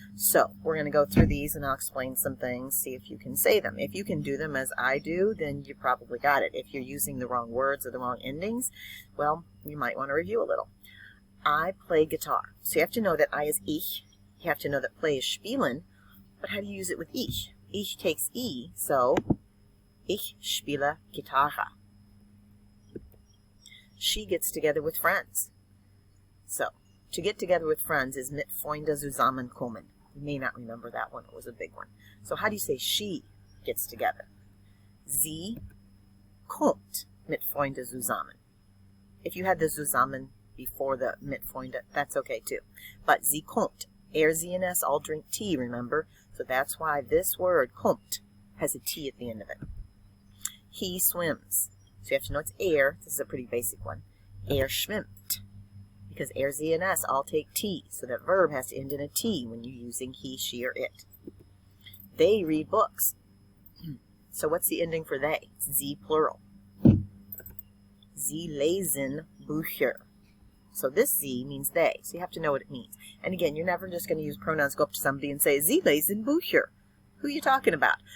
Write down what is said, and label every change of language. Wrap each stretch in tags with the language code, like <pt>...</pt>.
<en>So we're going to go through these and I'll explain some things, see if you can say them. If you can do them as I do, then you probably got it. If you're using the wrong words or the wrong endings, well, you might want to review a little. I play guitar. So you have to know that I is ich. You have to know that play is spielen. But how do you use it with ich? Ich takes E, so</en> <de>ich spiele Gitarre.</de> <en>She gets together with friends. So, to get together with friends is</en> <de>mit Freunde zusammenkommen.</de> <en>You may not remember that one. It was a big one. So how do you say she gets together?</en> <de>Sie kommt mit Freunde zusammen.</de> <en>If you had the zusammen before the mit Freunde, that's okay too. But sie kommt. Sie and S all drink tea, remember? So that's why this word, kommt, has a T at the end of it. He swims. So you have to know it's This is a pretty basic one.</en> <de>Schwimmt.</de> <en>Because Sie and S all take T. So that verb has to end in a T when you're using he, she, or it. They read books. So what's the ending for they? Sie plural.</en> <de>Sie lesen Bücher.</de> <en>So this Sie means they, so you have to know what it means. And again, you're never just going to use pronouns, go up to somebody and say,</en> <de>Sie lesen Bücher.</de> <en>Who are you talking about?</en>